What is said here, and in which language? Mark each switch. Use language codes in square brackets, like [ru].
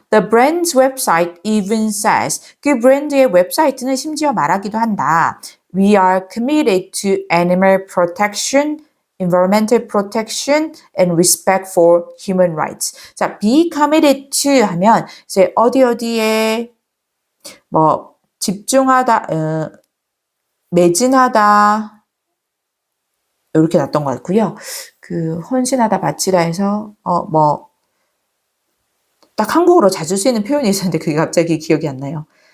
[en] The brand's website even says [ko] 그 브랜드의 웹사이트는 심지어 말하기도 한다. [en] We are committed to animal protection, environmental protection, and respect for human rights. [ko] 자, [en] be committed to [ko] 하면 이제 어디에 뭐 집중하다, 매진하다 이렇게 났던 것 같고요. 그 헌신하다, 바치다 해서 딱 한국어로 자주 쓰이는 표현이 있었는데 그게 갑자기 기억이 안 나요.